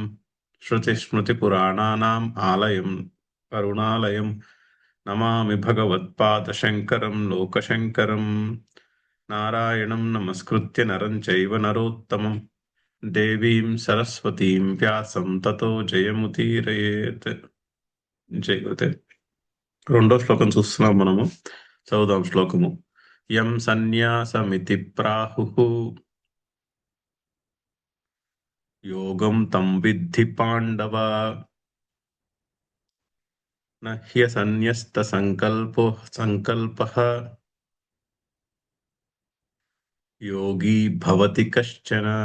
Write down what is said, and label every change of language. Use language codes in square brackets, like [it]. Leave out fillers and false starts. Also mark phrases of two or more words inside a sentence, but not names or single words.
[sa] श्रुतिस्मृतिपुराणानाम् आलयं करुणालयम् नमामि भगवत्पादशङ्करं लोकशङ्करम्। नारायणं नमस्कृत्य नरं चैव नरोत्तमं देवीं सरस्वतीं व्यासं ततो జయముదీరయేత్. [te] జయతే. రెండో శ్లోకం చూస్తున్నాం మనము. చదువుదాం శ్లోకము. [sa] యం సన్యాసమితి ప్రాహుః యోగం తం విద్ధి పాండవ న హ్యసన్యస్త సంకల్పః యోగి భవతి కశ్చన.